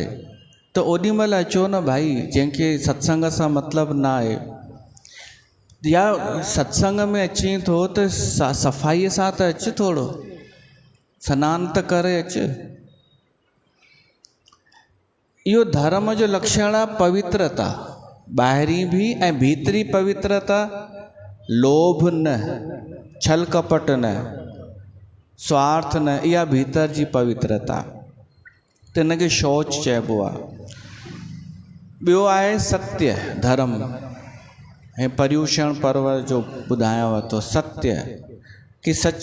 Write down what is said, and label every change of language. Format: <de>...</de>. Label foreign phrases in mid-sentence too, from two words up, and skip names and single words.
<sd>त ओॾी महिल अचो न भाई, जंहिंखे सत्संग सां मतिलबु न आहे, या सत्संग में अची थो त सफ़ाईअ सां त अचु, थोरो सनानु त करे अचु। इहो धर्म जो लक्षण आहे पवित्रता, ॿाहिरी बि ऐं भीतरी पवित्रता। लोभ न, छल कपट न, स्वार्थ न, इहा भीतर जी पवित्रता। त हिनखे शौच चइबो आहे। ॿियो आहे सत्य, धर्म। ऐं पर्यूषण पर्व जो ॿुधायांव थो, सत्य कि सच।</sd>